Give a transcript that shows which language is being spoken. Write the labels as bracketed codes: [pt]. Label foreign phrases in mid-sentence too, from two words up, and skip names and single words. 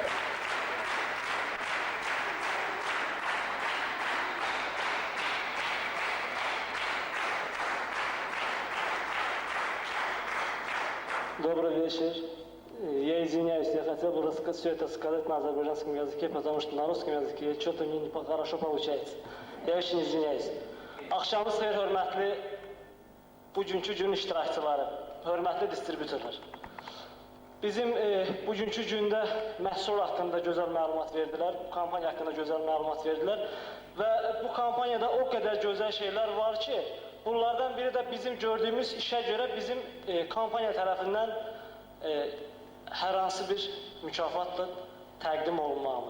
[ru] Добрый вечер. Я извиняюсь, я хотел бы все это сказать на азербайджанском языке, потому что на русском языке что-то мне не хорошо получается. Я очень извиняюсь. [az] Akşamınız xeyir, hörmətli bugünkü gün iştirakçıları, hörmətli distribütorlar. Bizim bugünkü gündə məhsul haqqında gözəl məlumat verdilər, bu kampanya haqqında gözəl məlumat verdilər və bu kampaniyada o qədər gözəl şeylər var ki, bunlardan biri də bizim gördüyümüz işə görə bizim kampanya tərəfindən hər hansı bir mükafatla təqdim olunmağımız.